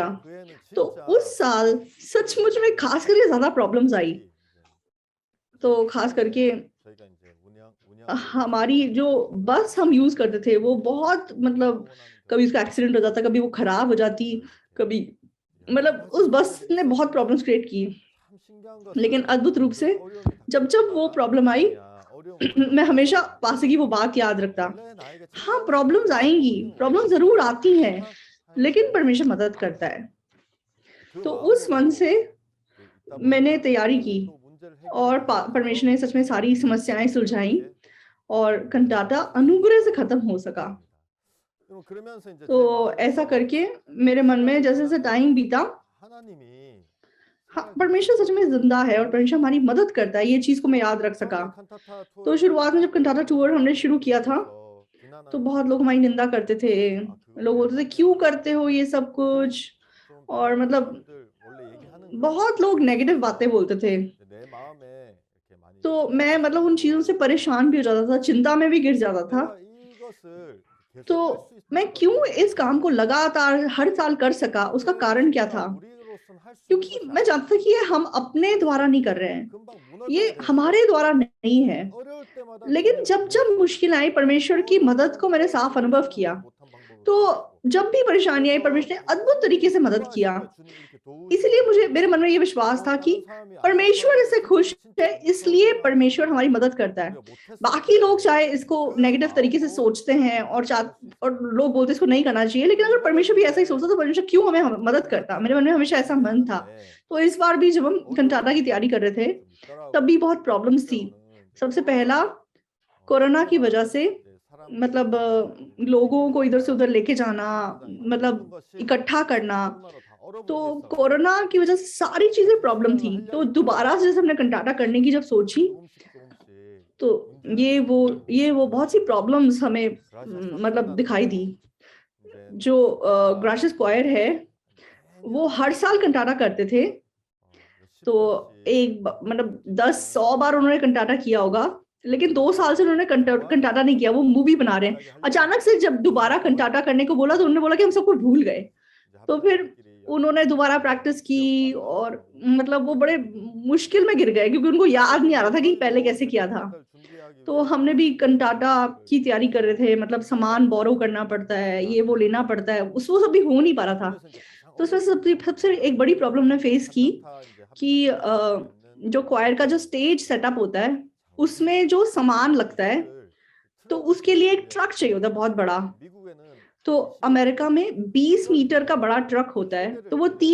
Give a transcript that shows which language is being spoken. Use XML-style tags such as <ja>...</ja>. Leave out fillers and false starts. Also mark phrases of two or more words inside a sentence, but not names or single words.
<hi>तो उस साल सचमुच में खास करके ज्यादा प्रॉब्लम्स आई, तो खास करके हमारी जो बस हम यूज करते थे वो बहुत मतलब कभी उसका एक्सीडेंट हो जाता, कभी वो खराब हो जाती, कभी मतलब उस बस ने बहुत</hi> <en>problems create</en> <hi>की।</hi> <ko>참 신기한</ko> <hi>लेकिन</hi> <ko>것은</ko> <hi>अद्भुत रूप</hi> <ko>늘</ko> <hi>से</hi> <ko>어려움이</ko> <hi>जब जब वो</hi> <ko>닥쳐오다가</ko> <hi>प्रॉब्लम आई</hi> <ko>그냥 어려운 걸</ko> <hi>मैं हमेशा</hi> <ko>넘어서고</ko> <hi>पासे की वो बात याद रखता।</hi> <ko>원래 나에게</ko> <hi>हाँ,</hi> <ko>찾아올</ko> <hi>प्रॉब्लम्स</hi> <ko>수밖에</ko> <hi>आएंगी,</hi> <ko>없는</ko> <hi>प्रॉब्लम</hi> <ko>원인은</ko> <hi>जरूर आती हैं,</hi> <ko>하지만 하나님은</ko> <hi>लेकिन</hi> <ko>그것을</ko> <hi>परमेश्वर मदद करता</hi> <ko>막으시는</ko> <hi>है।</hi> <ko>그</ko> <hi>तो उस मन</hi> <ko>마음으로</ko> <hi>से</hi> <ko>있다</ko> <hi>मैंने</hi> <ko>보니까</ko> <hi>तैयारी की</hi> <ko>하나님은 또 문제를 해결해</ko> <hi>और</hi> <ko>주셔서</ko> <hi>परमेश्वर ने सच में सारी समस्याएं</hi> <ko>우리가</ko> <hi>सुलझाई</hi> <ko>그렇게</ko> <hi>और कंटाटा अनुग्रह से खत्म हो सका।</hi> <ko>그럼 그러면서 이제 제</ko> <hi>तो ऐसा</hi> <ko>마음에서</ko> <hi>करके मेरे मन में</hi> <ko>시간이</ko> <hi>जैसे जैसे टाइम</hi> <ko>지나면서</ko> <hi>बीता,</hi> <ko>하나님이</ko> <hi>हाँ,</hi> <ko>생각했을</ko> <hi>परमेश्वर सच</hi> <ko>때</ko> <hi>में जिंदा है और परमेश्वर हमारी मदद करता है, ये चीज को मैं याद रख सका।</hi> <ko>처음에 칸타타</ko> <hi>तो</hi> <ko>투어를</ko> <hi>शुरुआत में</hi> <ko>시작했을</ko> <hi>जब कंटाटा</hi> <ko>때</ko> <hi>टूर हमने</hi> <ko>많은</ko> <hi>शुरू किया था</hi> <ko>분들께서</ko> <hi>तो</hi> <ko>비난하는</ko> <hi>बहुत लोग हमारी निंदा करते थे,</hi> <ko>그거</ko> <hi>लोग</hi> <ko>왜</ko> <hi>बोलते थे क्यों</hi> <ko>하냐</ko> <hi>करते हो ये सब कुछ,</hi> <ko>좀</ko> <hi>और</hi> <ko>비난하는</ko> <hi>मतलब</hi> <ko>분들 원래 얘기하는 거예요.</ko> <hi>बहुत लोग नेगेटिव बातें</hi> <ko>그래서</ko> <hi>बोलते थे।</hi> <ko>내 마음에 이렇게 많이</ko> <hi>तो मैं</hi> <ko>심각했을</ko> <hi>मतलब उन चीजों से</hi> <ko>정도로</ko> <hi>परेशान भी हो जाता था, चिंता में भी गिर जाता था।</hi> <ko>내가 이것을</ko> <hi>तो</hi> <ko>계속 할 수</ko> <hi>मैं</hi> <ko>있었던</ko> <hi>क्यों इस</hi> <ko>이유는</ko> <hi>काम को लगातार हर साल कर सका, उसका</hi> <ko>이게</ko> <hi>कारण क्या</hi> <ko>진짜</ko> <hi>था?</hi> <ko>우리로서는 할 수 있는</ko> <hi>क्योंकि</hi> <ko>것이</ko> <hi>मैं</hi> <ko>아니에요.</ko> <hi>जानता था कि ये हम अपने द्वारा नहीं कर रहे हैं,</hi> <ko>금방</ko> <hi>ये</hi> <ko>무너져야 되는데</ko> <hi>हमारे द्वारा नहीं है।</hi> <ko>어려울 때마다</ko> <hi>लेकिन</hi> <ko>주님을</ko> <hi>जब जब</hi> <ko>부르시고</ko> <hi>मुश्किल आई, परमेश्वर की मदद को मैंने साफ</hi> <ko>어려움을</ko> <hi>अनुभव</hi> <ko>주님은</ko> <hi>किया।</hi> <ko>내가 못한 방법을</ko> <hi>तो</hi> <ko>보여주시고</ko> <hi>जब भी परेशानी आई,</hi> <ko>그래서</ko> <hi>परमेश्वर ने अद्भुत तरीके</hi> <ko>하나님이</ko> <hi>से मदद किया।</hi> <ko>기뻐하신 거예요. 주님 이렇게</ko> <hi>इसलिए मुझे</hi> <ko>도우시는구나.</ko> <hi>मेरे मन में ये विश्वास था कि</hi> <ko>다른 사람이 안</ko> <hi>परमेश्वर</hi> <ko>좋다고</ko> <hi>इससे खुश</hi> <ko>주님이 진짜</ko> <hi>है,</hi> <ko>안 좋다고</ko> <hi>इसलिए परमेश्वर हमारी</hi> <ko>생각하시는구나.</ko> <hi>मदद करता है।</hi> <ko>우리가 못했을</ko> <hi>बाकी लोग</hi> <ko>텐데</ko> <hi>चाहे इसको</hi> <ko>그</ko> <hi>नेगेटिव तरीके से</hi> <ko>마음으로</ko> <hi>सोचते हैं और</hi> <ko>감당할 수</ko> <hi>और</hi> <ko>있었던</ko> <hi>लोग</hi> <ko>거예요.</ko> <hi>बोलते हैं इसको नहीं करना चाहिए, लेकिन</hi> <ko>그럼</ko> <hi>अगर</hi> <ko>이번에도</ko> <hi>परमेश्वर भी ऐसा ही सोचता</hi> <ko>이제</ko> <hi>तो परमेश्वर क्यों हमें मदद करता। मेरे मन में</hi> <ko>칸타타를</ko> <hi>हमेशा ऐसा मन था।</hi> <ko>준비하는데</ko> <hi>तो इस बार भी जब हम कंटाटा की</hi> <ko>어려움이</ko> <hi>तैयारी कर रहे थे</hi> <ko>좀</ko> <hi>तब भी</hi> <ko>있더라고요.</ko> <hi>बहुत प्रॉब्लम्स थी।</hi> <ko>첫째로는 이제</ko> <hi>सबसे पहला</hi> <ko>코로나</ko> <hi>कोरोना की वजह</hi> <ko>그동안</ko> <hi>से</hi> <ko>이제</ko> <hi>मतलब</hi> <ko>사람들이</ko> <hi>लोगों को इधर से उधर लेके जाना,</hi> <ko>공연장이 막 모든</ko> <hi>मतलब</hi> <ko>것이</ko> <hi>इकट्ठा करना,</hi> <ko>코로나로 다</ko> <hi>तो</hi> <ko>얼어붙어 있었는데</ko> <hi>कोरोना की वजह से सारी चीजें प्रॉब्लम</hi> <ko>시작을</ko> <hi>थी। तो</hi> <ko>하려니까</ko> <hi>दोबारा से जैसे हमने कंटाटा करने की जब सोची</hi> <ko>조금씩</ko> <hi>तो</hi> <ko>문제가 생기고</ko> <hi>ये वो बहुत सी प्रॉब्लम्स हमें</hi> <ko>그라시아</ko> <hi>मतलब दिखाई दी।</hi> <ko>사건단도 이제</ko> <hi>जो</hi> <ko>제가</ko> <hi>ग्राशियस क्वायर है वो</hi> <ko>매년</ko> <hi>हर साल कंटाटा करते थे। तो</hi> <ko>몇십 번씩</ko> <hi>मतलब 10-100 बार उन्होंने कंटाटा किया होगा, लेकिन 2 साल से उन्होंने</hi> <ko>영화를</ko> <hi>कंटाटा नहीं किया, वो मूवी बना रहे हैं।</hi> <ko>비슷하게 하려고</ko> <hi>अचानक से जब दोबारा कंटाटा करने को बोला तो उन्होंने बोला कि हम सबको भूल गए।</hi> <ko>이제</ko> <hi>तो फिर</hi> <ko>합작자들끼리</ko> <hi>उन्होंने दोबारा</hi> <ko>연습하는데</ko> <hi>प्रैक्टिस की</hi> <ko>기억도 안</ko> <hi>और</hi> <ko>나더라고요.</ko> <hi>मतलब वो बड़े मुश्किल में गिर गए क्योंकि उनको याद नहीं आ रहा था कि पहले</hi> <ko>그래가지고</ko> <hi>कैसे</hi> <ko>이제</ko> <hi>किया था।</hi> <ko>칸타타를 준비하기</ko> <hi>तो हमने</hi> <ko>위해서</ko> <hi>भी कंटाटा</hi> <ko>사람들을</ko> <hi>की तैयारी कर रहे थे, मतलब सामान</hi> <ko>모아놨는데</ko> <hi>बोरो करना पड़ता है, ये वो लेना पड़ता है,</hi> <ko>그냥</ko> <hi>उस वो सब भी हो नहीं पा रहा था।</hi> <ko>그중에서 이제 가장</ko> <hi>तो उसमें</hi> <ko>어려웠던 게</ko> <hi>सबसे एक बड़ी प्रॉब्लम हमने फेस की</hi> <ko>칸타타 이제</ko> <hi>कि</hi> <ko>합창단이 가지고 있는</ko> <hi>जो क्वायर का जो</hi> <en>stage setup</en> <hi>होता है</hi> <ko>자,</ko> <hi>उसमें जो सामान</hi> <ko>이</ko> <hi>लगता है</hi> <ko>차를</ko> <hi>तो</hi> <ko>트럭을</ko> <hi>उसके लिए एक</hi> <ko>빌려야</ko> <hi>ट्रक</hi> <ko>돼요.</ko> <hi>चाहिए होता है बहुत बड़ा।</hi> <ko>미국에는</ko> <hi>तो</hi> <ko>20</ko> <hi>अमेरिका में 20</hi> <ko>트럭이</ko> <hi>मीटर का</hi> <ko>있는데</ko> <hi>बड़ा ट्रक होता है,</hi> <ko>3대를</ko> <hi>तो वो</hi> <ko>빌려야</ko>